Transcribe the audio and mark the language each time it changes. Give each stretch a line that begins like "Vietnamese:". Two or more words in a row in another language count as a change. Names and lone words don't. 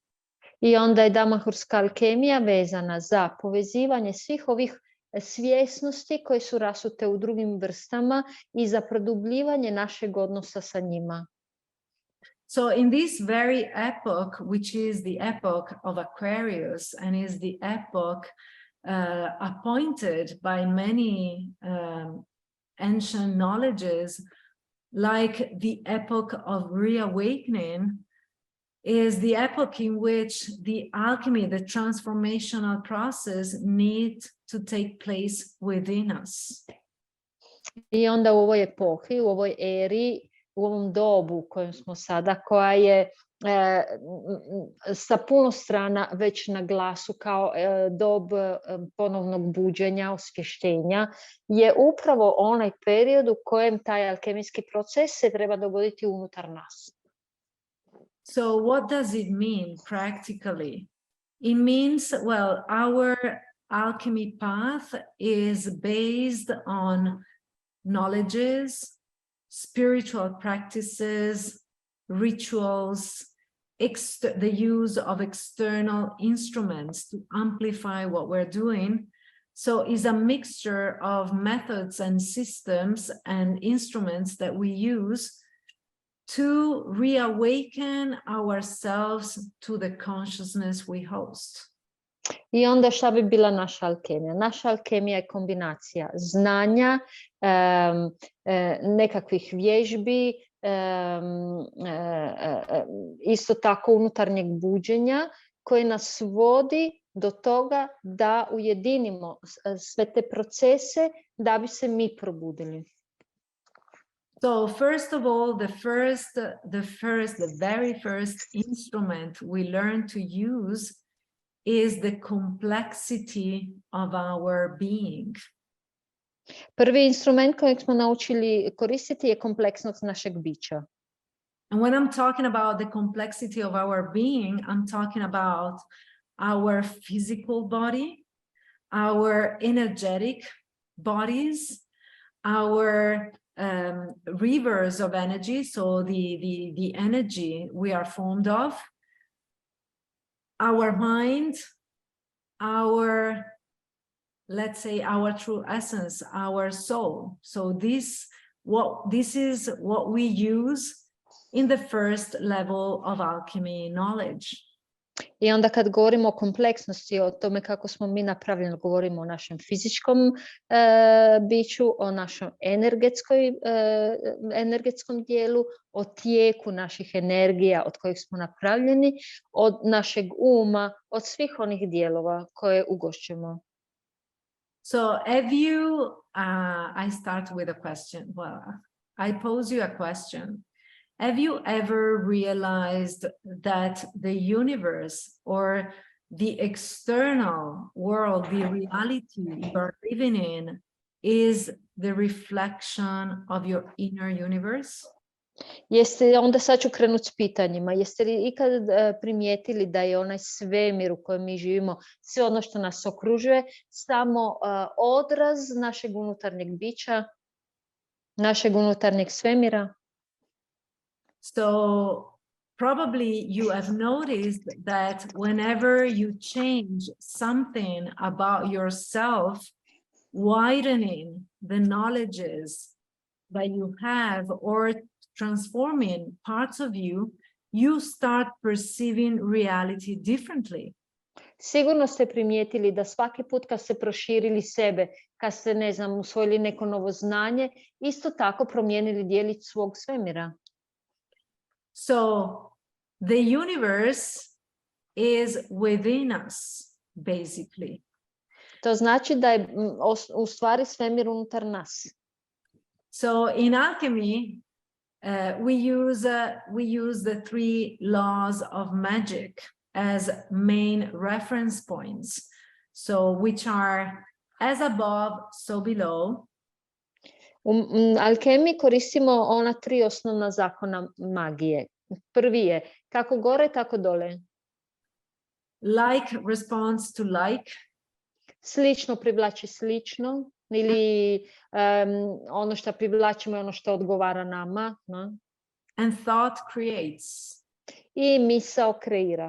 Croatian: I onda je damanhurska alkemija vezana za povezivanje svih ovih svjesnosti koje su rasute u drugim vrstama i za produbljivanje našeg odnosa sa njima.
English: So in this very epoch, which is the epoch of Aquarius and is the epoch appointed by many ancient knowledges, like the epoch of reawakening, is the epoch in which the alchemy, the transformational process, needs to take place within us.
Croatian: I onda u ovoj epohi, u ovoj eri, u ovom dobu u kojem smo sada, koja je sa puno strana već na glasu kao dob ponovnog buđenja, osvještenja, je upravo onaj period u kojem taj alkemijski proces se treba dogoditi unutar nas.
English: So what does it mean practically? It means, well, our alchemy path is based on knowledges, spiritual practices, rituals, the use of external instruments to amplify what we're doing, So it's a mixture of methods and systems and instruments that we use to reawaken ourselves to the consciousness we host.
Croatian: I onda šta bi bila naša alkemija? Naša alkemija je kombinacija znanja, nekakvih vježbi, isto tako unutarnjeg buđenja koje nas vodi do toga da ujedinimo sve te procese da bi se mi probudili.
English: So first of all, the very first instrument we learn to use is the complexity of our being.
Croatian: Prvi instrument kojeg smo naučili koristiti je kompleksnost našeg bića.
English: And when I'm talking about the complexity of our being, I'm talking about our physical body, our energetic bodies, our rivers of energy, so the energy we are formed of, our mind, our, let's say, our true essence, our soul. So this is what we use in the first level of alchemy knowledge.
Croatian: I onda kad govorimo o kompleksnosti, o tome kako smo mi napravljeni, govorimo o našem fizičkom biću, o našem energetskom dijelu, o tijeku naših energija od kojih smo napravljeni, od našeg uma, od svih onih dijelova koje ugošćemo.
English: So have you, I start with a question. Well, I pose you a question. Have you ever realized that the universe or the external world, the reality you are living in, is the reflection of your inner universe?
Croatian: Onda sad ću krenuti s pitanjima. Jeste li ikad primijetili da je onaj svemir u kojem mi živimo, sve ono što nas okružuje, samo odraz našeg unutarnjeg bića, našeg unutarnjeg svemira?
English: So probably you have noticed that whenever you change something about yourself, widening the knowledges that you have or transforming parts of you, you start perceiving reality differently.
Croatian: Sigurno ste primijetili da svaki put kad ste proširili sebe, kad ste, ne znam, usvojili neko novo znanje, isto tako promijenili dijelić svog svemira.
English: So the universe is within us, basically.
Croatian: To znači da je u stvari svemir unutar nas.
English: So in alchemy, we use the three laws of magic as main reference points. So which are as above, so below.
Croatian: U alkemiji koristimo ona tri osnovna zakona magije. Prvi je kako gore, tako dole.
English: Like responds to like.
Croatian: Slično privlači slično. Ili ono što privlačimo je ono što odgovara nama. No?
English: And thought creates.
Croatian: I misao kreira.